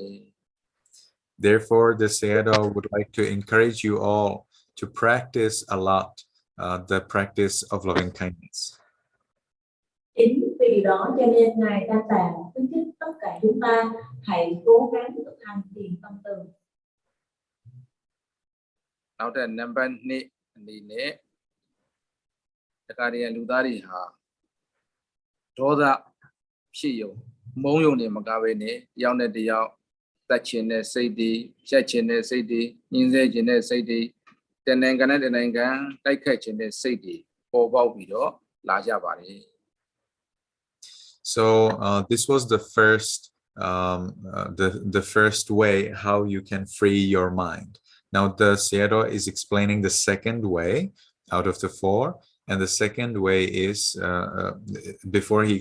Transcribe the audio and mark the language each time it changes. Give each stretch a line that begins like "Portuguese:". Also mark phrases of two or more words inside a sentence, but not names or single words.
English: Therefore, the Sayadaw would like to encourage you all to practice a lot the practice of loving kindness.
Vietnamese: Chính vì điều đó cho nên Ngài Tam Tạng khuyến khích tất cả chúng ta hãy cố gắng thực hành thiền tâm từ.
Burmese: နောက်တဲ့နံပါတ်2အနေနဲ့တခါတည်းလူသားတွေဟာဒေါသဖြစ်ယုံမုန်းယုံနေမကဘဲနဲ့တယောက်နဲ့တယောက်တတ်ချင်တဲ့စိတ်တွေဖြတ်ချင်တဲ့စိတ်တွေညှင်းဆဲချင်တဲ့စိတ်တွေတနိုင်ငံနဲ့တနိုင်ငံတိုက်ခတ်ချင်တဲ့စိတ်တွေပေါ်ပေါက်ပြီးတော့လာကြပါတယ်
English: So this was the first way how you can free your mind. Now the Sayadaw is explaining the second way out of the 4, and the second way is before he